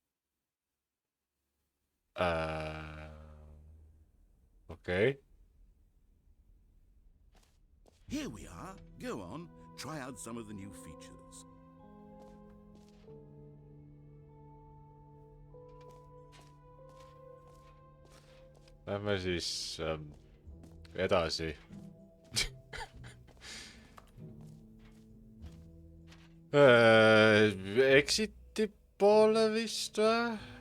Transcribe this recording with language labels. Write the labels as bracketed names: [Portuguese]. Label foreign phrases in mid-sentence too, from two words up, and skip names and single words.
[Estonian] Okei. [English] Here we are. Go on, try out some of the new features. [Estonian] Lähme siis edasi. Exiti poole vist või?